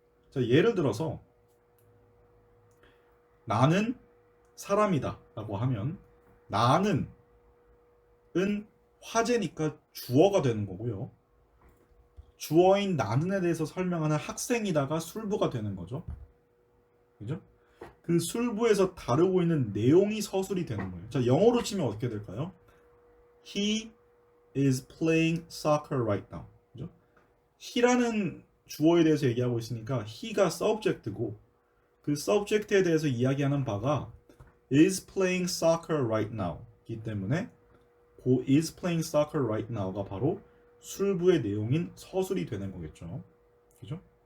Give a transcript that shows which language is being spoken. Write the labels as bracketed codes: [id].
[ko] 자, 예를 들어서 나는 사람이다 라고 하면 나는 은 화제니까 주어가 되는 거고요. 주어인 나는에 대해서 설명하는 학생이다가 술부가 되는 거죠. 그죠? 그 술부에서 다루고 있는 내용이 서술이 되는 거예요. 자, 영어로 치면 어떻게 될까요? [en] He is playing soccer right now. [ko] 그죠? he라는 주어에 대해서 얘기하고 있으니까 he가 subject고 그 subject에 대해서 이야기하는 바가 [en] is playing soccer right now [ko] 이기 때문에 그 is playing soccer right now가 바로 술부의 내용인 서술이 되는 거겠죠. 그죠?